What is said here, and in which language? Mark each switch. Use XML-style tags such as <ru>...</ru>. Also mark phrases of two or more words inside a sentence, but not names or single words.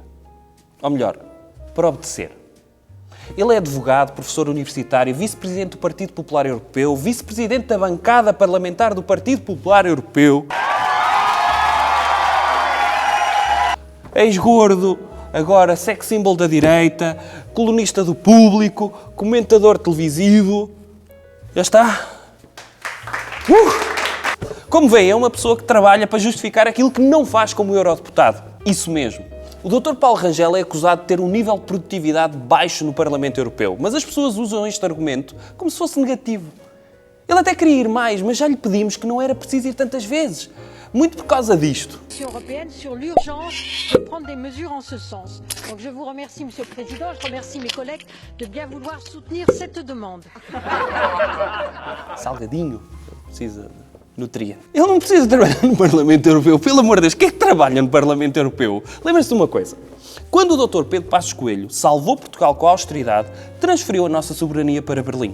<pt>Ou melhor, para obedecer. Ele é advogado, professor universitário, vice-presidente do Partido Popular Europeu, vice-presidente da bancada parlamentar do Partido Popular Europeu, ex-gordo, agora</pt> <en>sex symbol</en> <pt>da direita, colunista do Público, comentador televisivo. Já está? Como veem, é uma pessoa que trabalha para justificar aquilo que não faz como eurodeputado. Isso mesmo. O Dr. Paulo Rangel é acusado de ter um nível de produtividade baixo no Parlamento Europeu, mas as pessoas usam este argumento como se fosse negativo. Ele até queria ir mais, mas já lhe pedimos que não era preciso ir tantas vezes. Muito por causa disto.</pt> <fr>Européenne sur l'urgence de prendre des mesures en ce sens. Donc je vous remercie, Monsieur le Président, je remercie mes collègues de bien vouloir soutenir cette demande.</fr> <pt>Salgadinho, precisa nutria. Ele não precisa trabalhar no Parlamento Europeu, pelo amor de Deus, quem é que trabalha no Parlamento Europeu? Lembre-se de uma coisa. Quando o Dr. Pedro Passos Coelho salvou Portugal com a austeridade, transferiu a nossa soberania para Berlim.</pt>